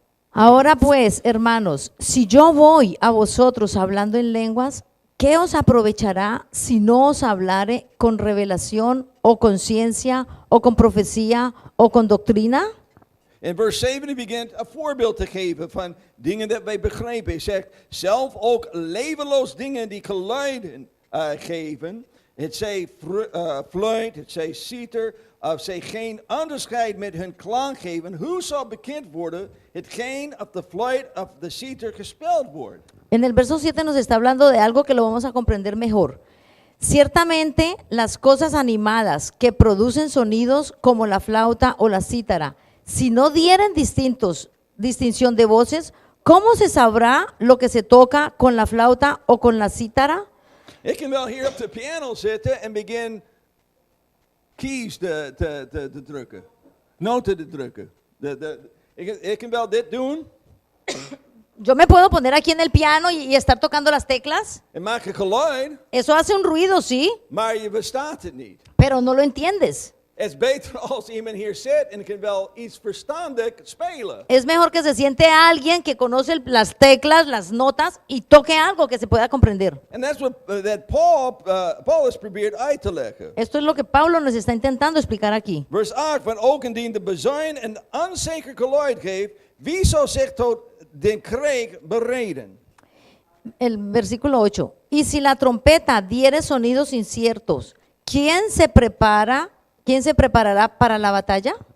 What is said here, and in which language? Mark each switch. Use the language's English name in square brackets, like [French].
[Spanish] Ahora pues, hermanos, si yo voy a vosotros hablando en lenguas, ¿qué os aprovechará si no os hablare con revelación o con ciencia o con profecía o con doctrina? [Dutch] In vers 7 begint een voorbeeld te geven van dingen dat wij begrijpen. Hij zegt zelf ook levenloos dingen die geluiden geven. Het zij fluit, het zij citer, of zij geen onderscheid met hun klank geven. Hoe zal bekend worden hetgeen op de fluit of de citer gespeeld wordt? [Spanish] En el verso 7 nos está hablando de algo que lo vamos a comprender mejor. Ciertamente las cosas animadas que producen sonidos como la flauta o la cítara, si no dieren distinción de voces, ¿cómo se sabrá lo que se toca con la flauta o con la cítara? [Dutch] Ik kan wel hier op de piano zitten en begin keys te drukken. Noten te drukken. Ik kan wel dit doen. [Spanish] Yo me puedo poner aquí en el piano y estar tocando las teclas. [Dutch] En maak een geluid, [Spanish] Eso hace un ruido, sí, [Dutch] maar je verstaat het niet. [Spanish] pero no lo entiendes. [Dutch] Het is beter als iemand hier zit en kan wel iets verstandig spelen. [Spanish] Es mejor que se siente alguien que conoce las teclas, las notas y toque algo que se pueda comprender. [Dutch] En dat is wat that Paulus probeert uit te leggen. [Spanish] Esto es lo que Pablo nos está intentando explicar aquí. [Dutch] Vers 8, want ook indien de bezuin een onzeker geluid geeft, wie zou zich tot den kreeg bereden? [Spanish] El versículo 8. Y si la trompeta diere sonidos inciertos, ¿quién se preparará para la batalla?